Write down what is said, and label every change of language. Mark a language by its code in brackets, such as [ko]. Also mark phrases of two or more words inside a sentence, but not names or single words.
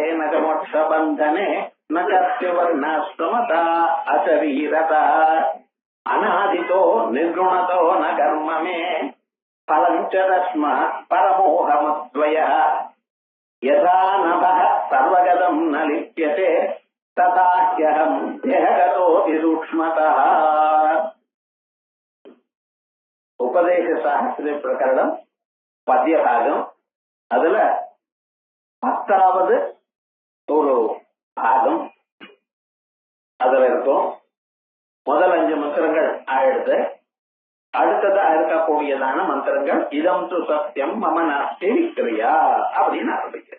[sa] न च मोक्षबन्धने न च वर्णाश्रमता अशरीरता अनादितो निर्गुणतो न कर्म मे फलं च तस्मात् परमोहमद्वयः यथा नभः सर्वगतं न लिप्यते तथा ह्यहं देहगतोऽपि सूक्ष्मतः उपदेश साहस्र प्रकरणம் பத்திய பாகம். [ta] அதுல 10வது ஒரு பாகம் அதுல இருக்கும். முதல் 5 மந்திரங்கள் ஆயிடுது. அடுத்ததா இருக்கக்கூடியதான மந்திரங்கள் [sa] इदं तु सत्यं मम नास्ति विक्रिया [ta] அப்படின்னு ஆரம்பிக்கிறது.